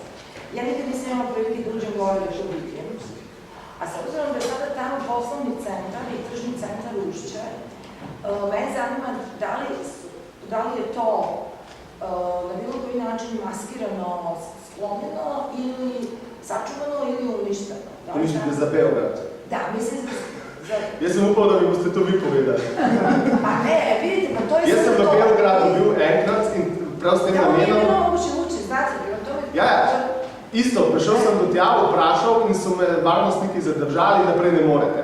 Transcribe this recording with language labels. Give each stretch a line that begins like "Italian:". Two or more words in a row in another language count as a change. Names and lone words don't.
Serbian: Ja nikad nisam imala prilike da uđem gore da vidim. A s obzirom da je sada tamo poslovni centar i tržni centar Ušće, mene zanima da li je to na bilo koji način maskirano, sklonjeno ili sačuvano ili uništeno. Mislite za Beograd? Da, mislim za...
Slovenian: Jaz sem upal, da bi boste to vi povedali.
Serbian: Pa ne, vidite, pa to je...
Slovenian: Jaz sem v Beogradu bil enkrat in prav s tem namenom... Da, on je bilo mogoče uči, znate, to Ja, isto, prišel sem do tja, vprašal in so me varnostniki zadržali, naprej ne morete.